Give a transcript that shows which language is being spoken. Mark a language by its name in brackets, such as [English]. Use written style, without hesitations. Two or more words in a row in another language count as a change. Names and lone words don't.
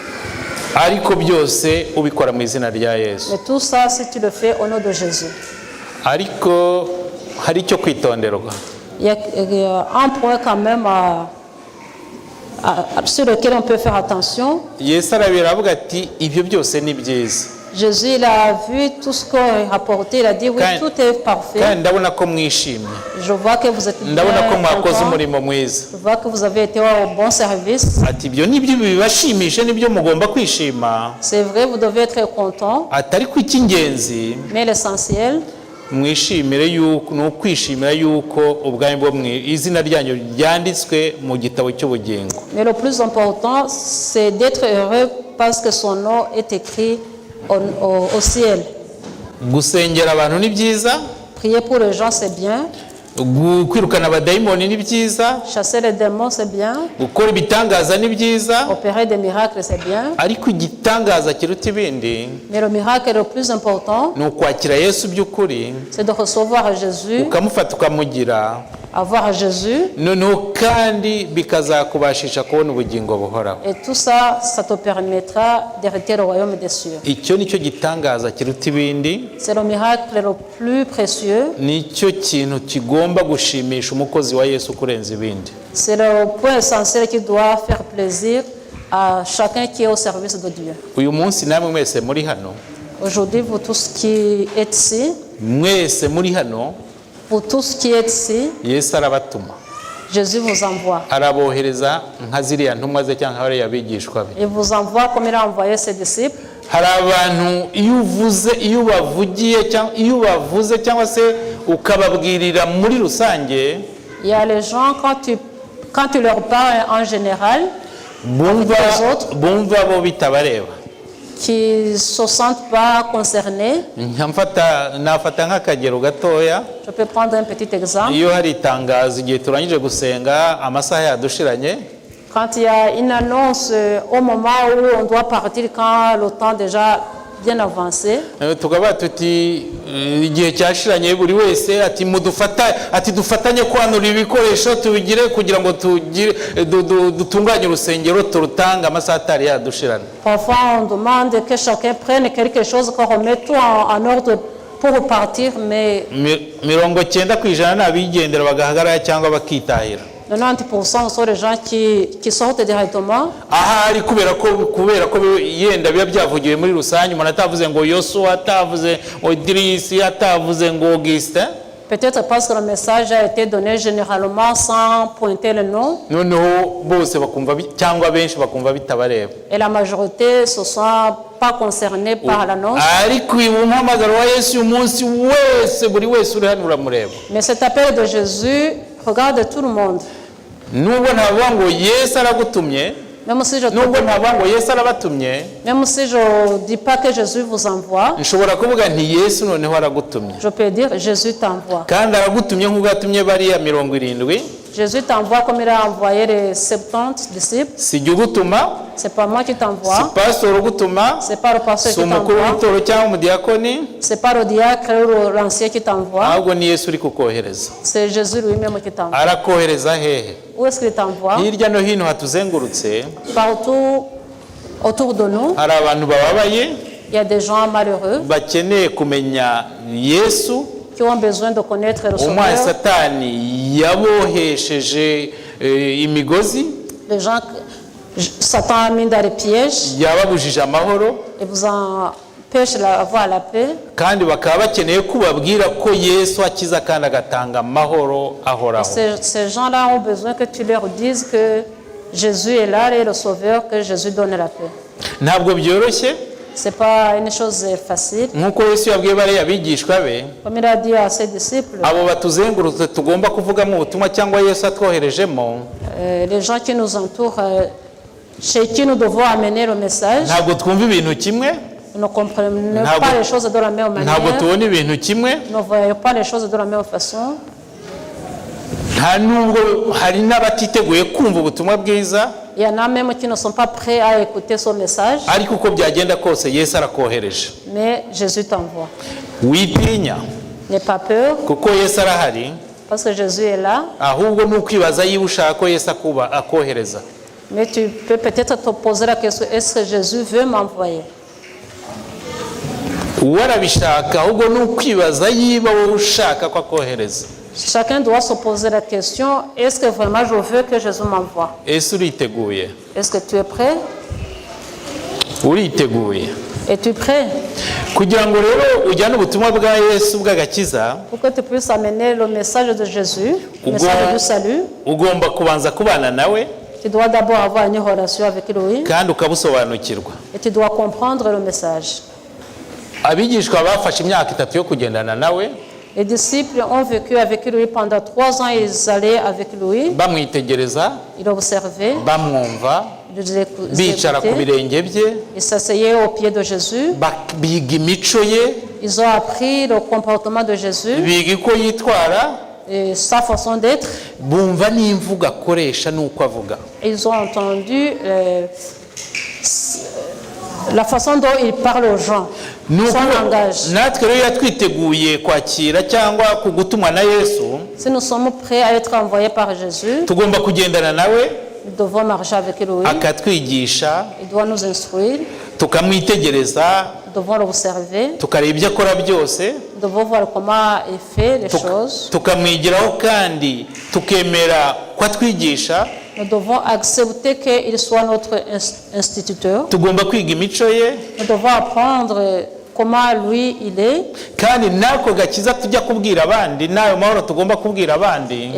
[Kinyarwanda] ariko byose ubikora mu izina rya Yesu. [French] Mais tout ça, si tu le fais au nom de Jésus. [Kinyarwanda] ariko hari icyo kwitonderwa. [French] Il y a un point quand même sur lequel on peut faire attention. [Kinyarwanda] Yesu arabira avuga ati ibyo byose ni byiza. [French] Jésus, il a vu tout ce qu'on a rapporté, il a dit oui, tout est parfait. [Kinyarwanda] Kandi ndabona ko mwishimye. [French] Je vois que vous êtes bien [Kinyarwanda] Ndabona ko mwakoze [French] content. [Kinyarwanda] umurimo mwiza. [French] Je vois que vous avez été au bon service. [Kinyarwanda] Ati ibyo nibyo bibashimisha, nibyo mugomba kwishima. [French] C'est vrai, vous devez être content, [Kinyarwanda] Atari ku icy'ingenzi [French] mais l'essentiel, [Kinyarwanda] mwishimire yuko no kwishimira yuko ubwami bwo izina ryanyu ryanditswe mu gitabo cy'ubugingo. [French] mais le plus important, c'est d'être heureux parce que son nom est écrit au ciel. [Kinyarwanda] Gusengera abantu ni byiza, [French] Prier pour les gens, c'est bien. [Kinyarwanda] kwirukana abadayimoni ni byiza, [French] Chasser les démons, c'est bien. [Kinyarwanda] gukora ibitangaza ni byiza, [French] Opérer des miracles, c'est bien. [Kinyarwanda] ariko igitangaza kiruta ibindi [French] Mais le miracle le plus important, [Kinyarwanda] ni ukwakira Yesu by'ukuri, [French] c'est de recevoir Jésus, [Kinyarwanda] ukamufata ukamugira, [French] avoir Jésus. [Kinyarwanda] noneho kandi bikazakubashisha kubona ubugingo buhoraho. [French] Et tout ça, ça te permettra d'hériter le royaume des cieux. [Kinyarwanda] Icyo nicyo gitangaza kiruta ibindi, [French] C'est le miracle le plus précieux. [Kinyarwanda] nicyo kintu kigomba gushimisha umukozi wa Yesu kurenza ibindi. [French] C'est le point essentiel qui doit faire plaisir à chacun qui est au service de Dieu. [Kinyarwanda] Uyu munsi namwe mwese muri hano, [French] Aujourd'hui, vous tous qui êtes ici, [Kinyarwanda] mwese muri hano, [French] pour tous qui êtes ici, [Kinyarwanda] Yesu arabatuma, [French] Jésus vous envoie. [Kinyarwanda] arabohereza nka ziriya ntumwa ze cyangwa bariya bigishwa be. [French] Il vous envoie comme il a envoyé ses disciples. [Kinyarwanda] Hari abantu iyo ubavuze cyangwa se ukababwirira muri rusange, [French] Il y a les gens, quand tu leur parles en général, [Kinyarwanda] bumva bo bitabareba. [French] qui ne se sentent pas concernés. [Kinyarwanda] Nafata nk'akagero gatoya. [French] Je peux prendre un petit exemple. [Kinyarwanda] Iyo hari itangazo igihe turangije gusenga amasaha yadushiranye, [French] Quand il y a une annonce au moment où on doit partir, quand le temps déjà bien avancé, [Kinyarwanda] tukaba tuti igihe cyashiranye buri wese ati dufatanye kwanura ibikoresho tubigire kugira ngo dutunganye urusengero turutanga amasaha atari yadushirana. [French] parfois on demande que chacun prenne quelque chose, qu'on remette tout en ordre pour repartir, mais [Kinyarwanda] 90% n'abigendera bagahagarara cyangwa bakitahira. [French] 90% sont les gens qui sortent directement. [Kinyarwanda] Ahari kubera ko yenda biba byavugiwe muri rusange, umuntu atavuze ngo Yosuwa, atavuze ngo Idirisi, atavuze ngo Augustin. [French] Peut-être parce que le message a été donné généralement sans pointer le nom. [Kinyarwanda] Noneho bose bakumva cyangwa benshi bakumva bitabareba. [French] Et la majorité ne se sont pas concernés par l'annonce. [Kinyarwanda] Ariko umuhamagaro wa Yesu umunsi wese buri wese uri hano uramureba. [French] Mais cet appel de Jésus regarde tout le monde. [Kinyarwanda] Nubwo ntavuga ngo Yesu aragutumye, [French] Même si je ne dis pas que Jésus vous envoie, [Kinyarwanda] nshobora kuvuga nti Yesu noneho aragutumye. [French] je peux dire Jésus t'envoie. [Kinyarwanda] Kandi aragutumye nk'uko yatumye bariya 70. [French] Jésus t'envoie comme il a envoyé les 70 disciples. [Kinyarwanda] Si jye ugutuma, [French] C'est pas moi qui [Kinyarwanda] si [French] t'envoie. [Kinyarwanda] pastor ugutuma, [French] C'est pas le pasteur [Kinyarwanda] si [French] qui [Kinyarwanda] umukuru [French] t'envoie. [Kinyarwanda] w'itoro cyangwa umudiyakoni, [French] C'est pas le diacre ou l'ancien qui t'envoie. [Kinyarwanda] ahubwo ni Yesu uri kukohereza. [French] C'est Jésus lui-même qui t'envoie. [Kinyarwanda] Arakohereza hehe? [French] Où est-ce qu'il t'envoie? [Kinyarwanda] Hirya no hino hatuzengurutse [French] Partout autour de nous, [Kinyarwanda] hari abantu bababaye [French] il y a des gens malheureux [Kinyarwanda] bakeneye kumenya Yesu. [French] qui ont besoin de connaître le [Kinyarwanda] Umwana [French] Sauveur. [Kinyarwanda] Satani yabohesheje imigozi, [French] Les gens, Satan a mis dans les pièges [Kinyarwanda] yababujije amahoro, [French] et vous empêche d'avoir la paix. [Kinyarwanda] kandi bakaba bakeneye kubabwira ko Yesu akiza kandi agatanga amahoro ahoraho. [French] Ces gens-là ont besoin que tu leur dises que Jésus est là et le Sauveur, que Jésus donne la paix. [Kinyarwanda] Ntabwo byoroshye [French] C'est pas une chose facile. [Kinyarwanda] nk'uko Yesu yabwiye bariya bigishwa be, [French] Comme il a dit à ses disciples, [Kinyarwanda] abo batuzengurutse tugomba kuvugamo ubutumwa cyangwa Yesu atwoherejemo, [French] les gens qui nous entourent, chez qui nous devons amener le message, [Kinyarwanda] ntabwo twumva ibintu kimwe, [French] nous ne comprenons pas les choses de la même [Kinyarwanda] ntabwo [French] manière, [Kinyarwanda] tubona ibintu kimwe, [French] nous ne voyons pas les choses de la même façon. [Kinyarwanda] nta nubwo hari n'abatiteguye kumva ubutumwa bwiza, [French] Il y en a même qui ne sont pas prêts à écouter son message, [Kinyarwanda] ariko uko byagenda kose Yesu arakohereje. [French] mais Jésus t'envoie. [Kinyarwanda] Witinya [French] N'aie pas peur, [Kinyarwanda] kuko Yesu arahari, [French] parce que Jésus est là, [Kinyarwanda] ahubwo ni ukwibaza yiba ushaka ko Yesu akohereza. [French] mais tu peux peut-être te poser la question, est-ce que Jésus veut m'envoyer? [Kinyarwanda] warabishaka ahubwo ni ukwibaza yiba wowe ushaka ko akohereza. [French] Chacun doit se poser la question, est-ce que vraiment je veux que Jésus m'envoie? [Kinyarwanda] Ese uriteguye? [French] Est-ce que tu es prêt? [Kinyarwanda] Uriteguye? [French] Es-tu prêt? [Kinyarwanda] Kugira ngo rero ujyane ubutumwa bwa Yesu bw'agakiza, [French] Pour que tu puisses amener le message de Jésus, le message du salut, [Kinyarwanda] ugomba kubanza kubana nawe [French] tu dois d'abord avoir une relation avec lui [Kinyarwanda] kandi ukabusobanukirwa. [French] et tu dois comprendre le message. [Kinyarwanda] Abigishwa bafashe imyaka 3 yo kugendana nawe, [French] Les disciples ont vécu avec lui pendant 3 ans, ils allaient avec lui, [Kinyarwanda] bamwitegereza, [French] ils l'observaient, [Kinyarwanda] bamwumva, [French] ils [Kinyarwanda] bicara ku [French] écoutaient, [Kinyarwanda] birenge bye, [French] ils s'asseyaient au pied de Jésus, [Kinyarwanda] biga imico ye, [French] ils ont appris le comportement de Jésus [Kinyarwanda] biga uko yitwara, [French] et sa façon d'être, [Kinyarwanda] bumva n'imvugo akoresha n'uko avuga. [French] ils ont entendu la façon dont il parle aux gens, son langage. [Kinyarwanda] Natwe rero yatwiteguye kwakira cyangwa kugutumwa na Yesu, [French] Si nous sommes prêts à être envoyés par Jésus, [Kinyarwanda] tugomba kugendana nawe [French] nous devons marcher avec lui, [Kinyarwanda] akatwigisha, [French] il doit nous instruire, [Kinyarwanda] tukamwitegereza, [French] nous devons l'observer, [Kinyarwanda] tukareba ibyo akora byose, [French] nous devons voir comment il fait les choses, [Kinyarwanda] tukamwigiraho kandi tukemera ko atwigisha. [French] nous devons accepter qu'il soit notre instituteur, [Kinyarwanda] Tugomba kwiga imico ye, [French] nous devons apprendre comment lui il est, [Kinyarwanda] kandi nako gakiza tujya kubwira abandi, nayo mahoro tugomba kubwira abandi,